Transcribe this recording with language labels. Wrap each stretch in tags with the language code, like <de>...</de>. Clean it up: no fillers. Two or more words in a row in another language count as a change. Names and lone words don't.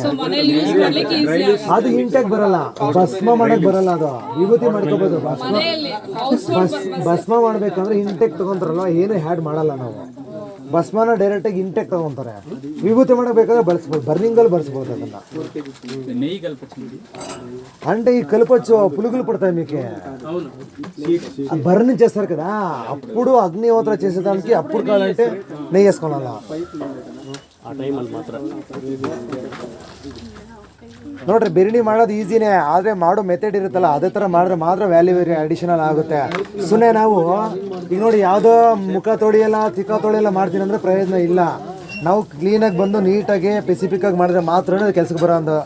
<kn>ಅದು ಇಂಟೆಕ್ ಬರಲ್ಲ, ಭಸ್ಮ ಮಾಡಕ್ ಬರಲ್ಲ. ಅದು ವಿಭೂತಿ ಮಾಡ್ಕೋಬೋದು. ಭಸ್ಮ ಮಾಡ್ಬೇಕಂದ್ರೆ ಇಂಟೆಕ್ ತಗೊಂತಾರಲ್ಲ, ಏನು ಹ್ಯಾಡ್ ಮಾಡಲ್ಲ ನಾವು. ಭಸ್ಮನ ಡೈರೆಕ್ಟಾಗಿ ಇಂಟೆಕ್ ತಗೊಂತಾರೆ. ವಿಭೂತಿ ಮಾಡಬೇಕಾದ್ರೆ ಬಳಸ್ಬೋದು, ಬರ್ನಿಂಗಲ್ಲಿ ಬಳಸ್ಬೋದು ಅದನ್ನ.</kn> <te>అంటే ఈ కలుపొచ్చు పులుగులు పడతాయి మీకు బర్న్ చేస్తారు కదా, అప్పుడు అగ్నిహోత్ర చేసేదానికి అప్పుడు కావాలంటే నెయ్యి వేసుకోవాలా.</te> <kn>ನೋಡ್ರಿ, ಬೆರಣಿ ಮಾಡೋದು ಈಸಿನೇ, ಆದರೆ ಮಾಡೋ ಮೆಥಡ್ ಇರುತ್ತಲ್ಲ, ಅದೇ ಥರ ಮಾಡಿದ್ರೆ ಮಾತ್ರ</kn> <en>value additional</en> <kn>ಆಗುತ್ತೆ. ಸುಮ್ಮನೆ ನಾವು ಈಗ ನೋಡಿ, ಯಾವುದೋ ಮುಖ ತೊಳೆಯಲ್ಲ, ತಿಕ್ಕ ತೊಳೆಯಲ್ಲ ಮಾಡ್ತೀನಿ ಅಂದರೆ ಪ್ರಯೋಜನ ಇಲ್ಲ. ನಾವು ಕ್ಲೀನಾಗಿ ಬಂದು ನೀಟಾಗಿ ಸ್ಪೆಸಿಫಿಕ್ಕಾಗಿ ಮಾಡಿದ್ರೆ ಮಾತ್ರ ಕೆಲಸಕ್ಕೆ ಬರೋ ಒಂದು.</kn>